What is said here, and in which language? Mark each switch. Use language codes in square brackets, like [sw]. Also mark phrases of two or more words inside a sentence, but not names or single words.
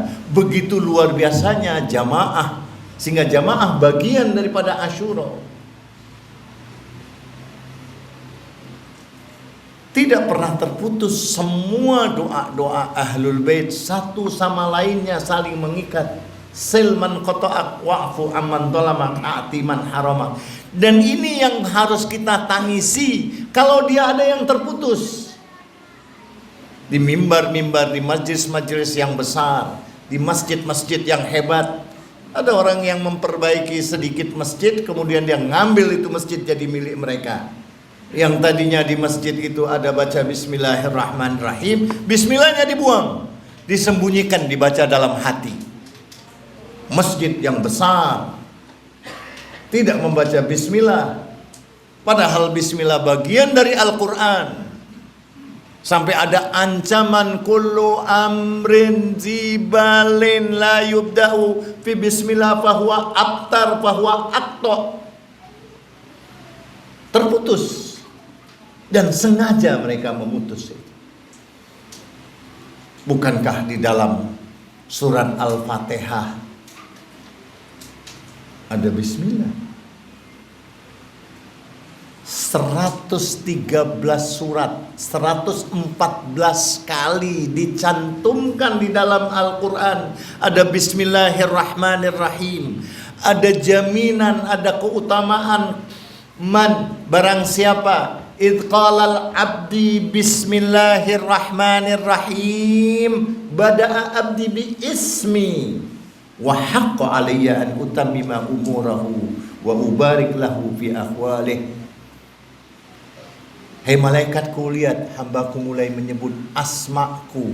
[id] Begitu luar biasanya jamaah, sehingga jamaah bagian daripada Asyura. Tidak pernah terputus semua doa-doa Ahlul Bait satu sama lainnya saling mengikat. [ar] صل من قطعك واعف عمن ظلمك أعط من حرمك. [id] Dan ini yang harus kita tangisi kalau dia ada yang terputus. Di mimbar-mimbar, di majlis-majlis yang besar, di masjid-masjid yang hebat, ada orang yang memperbaiki sedikit masjid, kemudian dia ngambil itu masjid jadi milik mereka. Yang tadinya di masjid itu ada baca bismillahirrahmanirrahim, bismillahnya dibuang, disembunyikan dibaca dalam hati. Masjid yang besar tidak membaca bismillah, padahal bismillah bagian dari Al-Quran. Sampai ada ancaman [ar] كل أمر ذي بال لا يبدأ في بسم الله فهو أبتر فهو أقطع. [id] Terputus, dan sengaja mereka memutus itu. Bukankah di dalam surat Al-Fatihah ada bismillah? 113 surat, 114 kali dicantumkan di dalam Al-Quran ada bismillahirrahmanirrahim. Ada jaminan, ada keutamaan. Man, barang siapa, [ar] إذ قال العبد بسم الله الرحمن الرحيم، بدأ العبد باسمي وحق علي أن أتمم أموره وأبارك له في أحواله. [id] Hei malaikatku, lihat hambaku mulai menyebut asmaku.